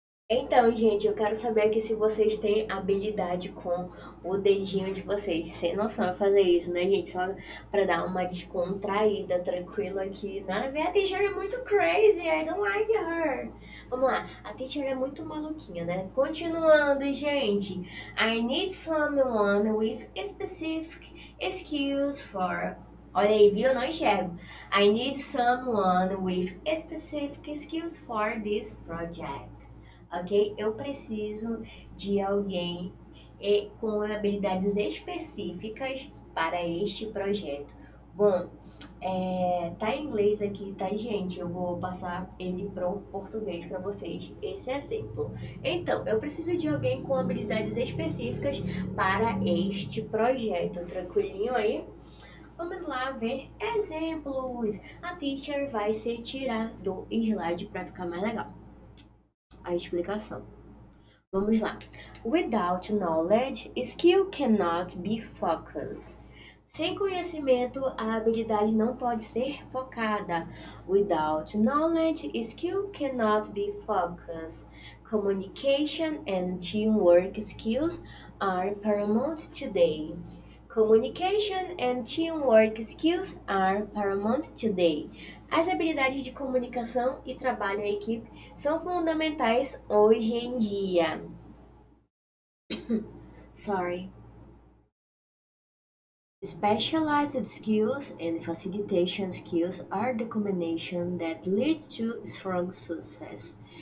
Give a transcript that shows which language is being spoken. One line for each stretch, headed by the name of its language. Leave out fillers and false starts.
Portuguese: Então, gente, eu quero saber aqui se vocês têm habilidade com o dedinho de vocês. Sem noção de fazer isso, né, gente? Só pra dar uma descontraída, tranquilo aqui. Nada a ver, a teacher é muito crazy,
English: I don't like her.
Portuguese: Vamos lá, a teacher é muito maluquinha, né? Continuando, gente.
English: I need someone with specific skills for...
Portuguese: Olha aí, viu? Eu não enxergo.
English: I need someone with specific skills for this project. Ok?
Portuguese: Eu preciso de alguém com habilidades específicas para este projeto. Bom, tá em inglês aqui, tá, gente? Eu vou passar ele para o português para vocês, esse exemplo. Então, eu preciso de alguém com habilidades específicas para este projeto. Tranquilinho aí? Vamos lá ver exemplos. A teacher vai se tirar do slide para ficar mais legal. A explicação. Vamos lá.
English: Without knowledge, skill cannot be focused.
Portuguese: Sem conhecimento, a habilidade não pode ser focada.
English: Without knowledge, skill cannot be focused. Communication and teamwork skills are paramount today. Communication and teamwork skills are paramount today.
Portuguese: As habilidades de comunicação e trabalho em equipe são fundamentais hoje em dia.
English: Sorry. Specialized skills and facilitation skills are the combination that leads to strong success.